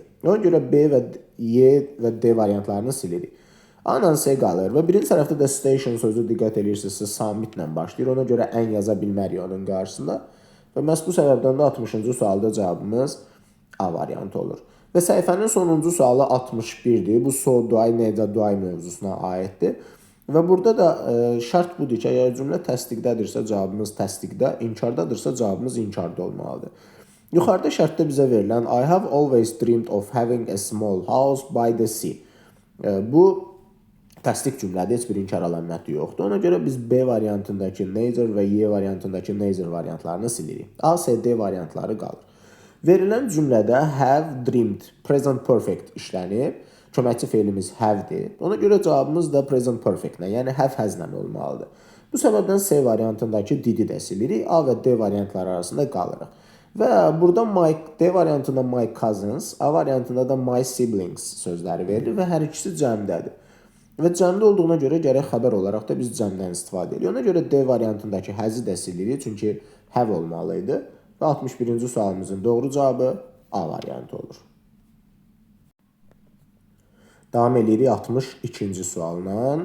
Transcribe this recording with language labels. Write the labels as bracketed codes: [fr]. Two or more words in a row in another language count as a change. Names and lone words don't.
[az] Ona görə B və Y və D variantlarını silirik. A-la C qalır və birinci tərəfdə də station sözü diqqət edirsinizsə submit-lə başlayır. Ona görə ən yaza bilmərik onun qarşısında. Və məhz bu səbəbdən də 60-cı sualda cavabımız A variantı olur. Və səhifənin sonuncu sualı 61-dir. Bu [en] so do I, [az] necə [en] do I [az] mövzusuna aiddir. Və burada da şərt budur ki, əgər cümlə təsdiqdədirsə cavabımız təsdiqdə, inkardadırsa cavabımız inkarda olmalıdır. Yuxarıda şərtdə bizə verilən [en] I have always dreamed of having a small house by the sea. [az] Bu təsdiq cümlədə heç bir inkar əlaməti yoxdur. Ona görə biz B variantındakı neither və Y variantındakı neither variantlarını silirik. A, C, D variantları qalır. Verilən cümlədə [en] have dreamed, present perfect [az] işlənib. Köməkçi feilimiz have-dir. Ona görə cavabımız da [en] present perfect- [az] lə, yəni have-has-lə olmalıdır. Bu səbəbdən C variantındakı did-i də silirik, A və D variantları arasında qalırıq. Və burada D variantında [en] my cousins, [az] A variantında da [en] my siblings [az] sözləri verilir və hər ikisi cəmdədir. Və cəmdə olduğuna görə gərək xəbər olaraq da biz cəmdən istifadə edirik. Ona görə D variantındakı has-i də silirik, çünki have olmalıydı. Və 61-ci sualımızın doğru cavabı A variantı olur. Davam edirik 62-ci sualla.